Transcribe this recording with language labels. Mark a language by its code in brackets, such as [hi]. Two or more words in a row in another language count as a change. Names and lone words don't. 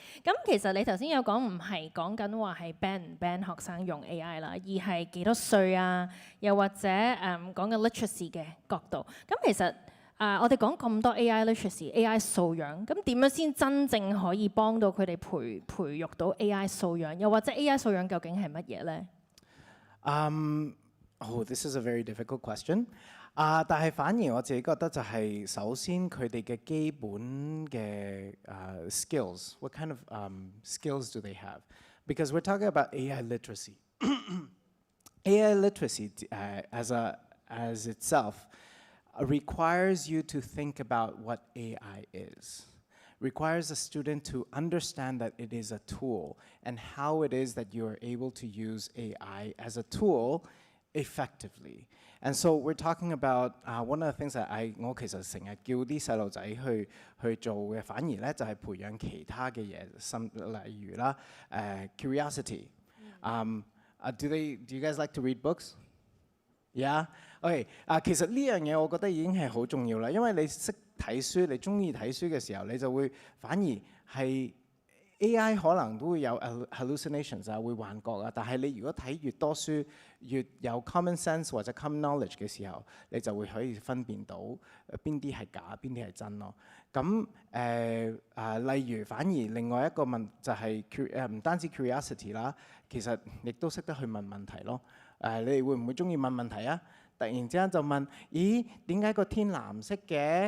[yue] 咁其實你頭先有講唔係講緊話係 ban 唔 ban 學生用 AI 啦，而係幾多歲啊？又或者講緊 literacy 嘅角度。咁其實我哋講咁多 [en] AI literacy、 [yue] AI 素養，咁點樣先真正可以幫到佢哋培育到 AI 素養？又或者 AI 素養究竟係乜嘢咧 [en] ？This is a very difficult question. [yue] 但係反而我自己覺得就係首先佢哋嘅基本嘅 skills. [en] What kind of skills do they have? Because we're talking about AI literacy. AI literacy as itself requires you to think about what AI is. Requires a student to understand that it is a tool and how it is that you are able to use AI as a tool effectively. And so we're talking about one of the things that [yue] 我其實成日叫啲細路仔去做嘅，反而咧就係培養其他嘅嘢，例如啦 curiosity. [en] Do you guys like to read books? Yeah. [yue] OK. 其實呢樣嘢我覺得已經係好重要啦，因為你識睇書，你中意睇書嘅時候，你就會反而係 AI 可能都會有 hallucinations 會幻覺啊。但係你如果睇越多書，越有 [en] common sense [yue] 或者 [en] common knowledge [yue] 嘅時候，你就會可以分辨到邊啲係假，邊啲係真咯。咁例如反而另外一個問就係唔單止 curiosity 啦，其實亦都識得去問問題咯。你哋會唔會中意問問題啊？突然之間就問：咦，點解個天藍色嘅？